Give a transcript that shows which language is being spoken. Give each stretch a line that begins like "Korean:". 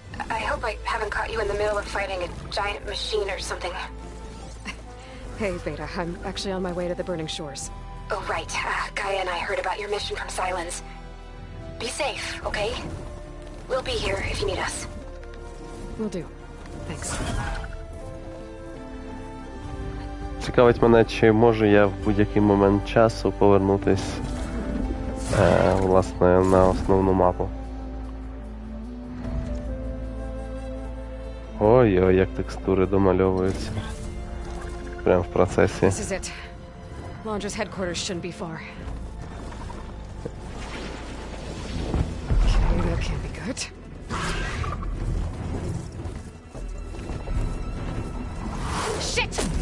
English: I hope I haven't caught you in the middle of fighting a giant machine or something. Hey, Beta, I'm actually on my way to the Burning Shores. Oh, right. Gaia and I heard about your mission from Silence. Be safe, okay? We'll be here if you need us. Will do. Thanks.
Ukrainian: Цікавить мене, чи можу я в будь-який момент часу повернутись, власне, на основну мапу. Ой-ой, як текстури домальовуються. Прямо в процесі.
English: This is it. Laundra's headquarters shouldn't be far. Okay, that can't be good. Shit!